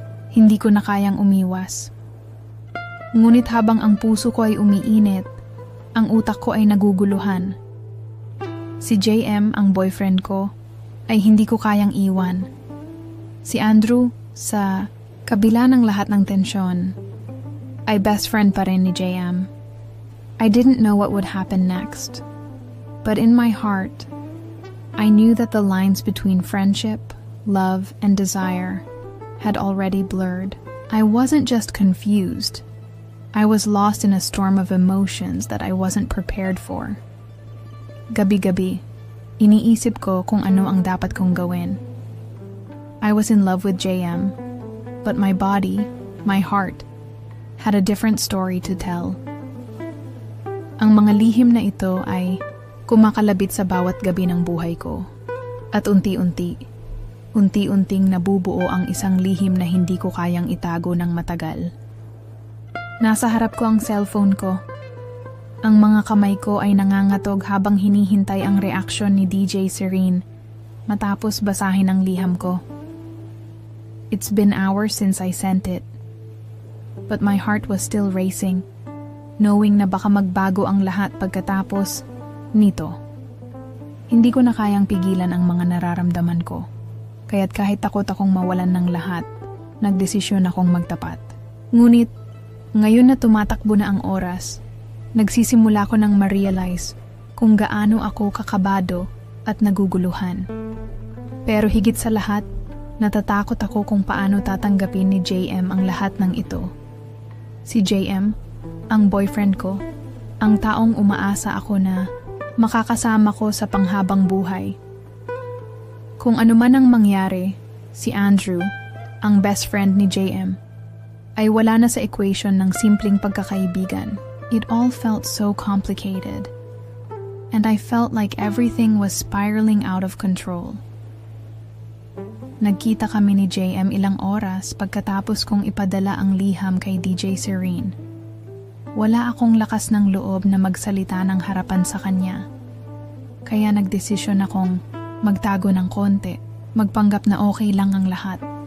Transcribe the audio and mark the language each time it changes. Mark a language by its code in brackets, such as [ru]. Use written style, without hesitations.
[tl] Hindi ko na kayang umiwas. Ngunit habang ang puso ko ay umiinit, ang utak ko ay naguguluhan. Si JM, ang boyfriend ko, ay hindi ko kayang iwan. Si Andrew, sa kabila ng lahat ng tensyon, ay best friend pa rin ni JM. [en] I didn't know what would happen next. But in my heart, I knew that the lines between friendship, love, and desire had already blurred. I wasn't just confused. I was lost in a storm of emotions that I wasn't prepared for. [tl] Gabi-gabi, iniisip ko kung ano ang dapat kong gawin. [en] I was in love with JM, but my body, my heart, had a different story to tell. [tl] Ang mga lihim na ito ay kumakalabit sa bawat gabi ng buhay ko. At unti-unting nabubuo ang isang lihim na hindi ko kayang itago ng matagal. Nasa harap ko ang cellphone ko. Ang mga kamay ko ay nangangatog habang hinihintay ang reaksyon ni DJ Serene matapos basahin ang liham ko. [en] It's been hours since I sent it. But my heart was still racing, knowing [tl] na baka magbago ang lahat pagkatapos nito. Hindi ko na kayang pigilan ang mga nararamdaman ko. Kaya't kahit takot akong mawalan ng lahat, nagdesisyon akong magtapat. Ngunit, ngayon na tumatakbo na ang oras, nagsisimula ko nang ma-realize kung gaano ako kakabado at naguguluhan. Pero higit sa lahat, natatakot ako kung paano tatanggapin ni JM ang lahat ng ito. Si JM, ang boyfriend ko, ang taong umaasa ako na makakasama ko sa panghabang buhay. Kung ano man ang mangyari, si Andrew, ang best friend ni JM, ay wala na sa equation ng simpleng pagkakaibigan. [en] It all felt so complicated. And I felt like everything was spiraling out of control. [tl] Nagkita kami ni JM ilang oras pagkatapos kong ipadala ang liham kay DJ Serene. Wala akong lakas ng loob na magsalita ng harapan sa kanya. Kaya nagdesisyon akong magtago ng konti, magpanggap na okay lang ang lahat.